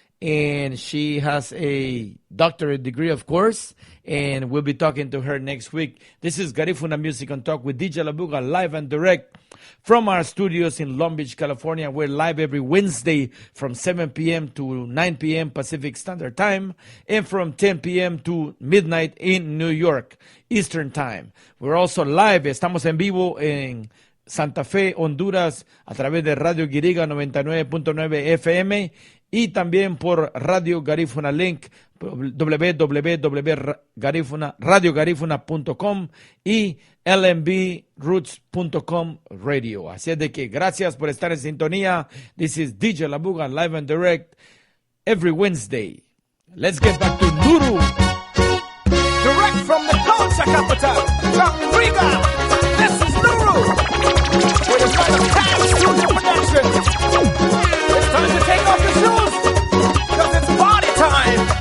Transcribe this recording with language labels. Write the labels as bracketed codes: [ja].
[en] And she has a doctorate degree, of course, and we'll be talking to her next week. This is Garifuna Music and Talk with DJ Labuga, live and direct from our studios in Long Beach, California. We're live every Wednesday from 7 p.m. to 9 p.m. Pacific Standard Time, and from 10 p.m. to midnight in New York, Eastern Time. We're also live, [es] estamos en vivo en Santa Fe, Honduras, a través de Radio Guiriga 99.9 FM, y también por Radio Garifuna Link, www.radiogarifuna.com y lmbroots.com radio. Así es de que gracias por estar en sintonía. [en] This is DJ Labuga, live and direct, every Wednesday. Let's get back to Nuru. Direct from the culture capital, Riga. This is Nuru. With a kind of cash to the production. It's time to take off your shoes, because it's party time.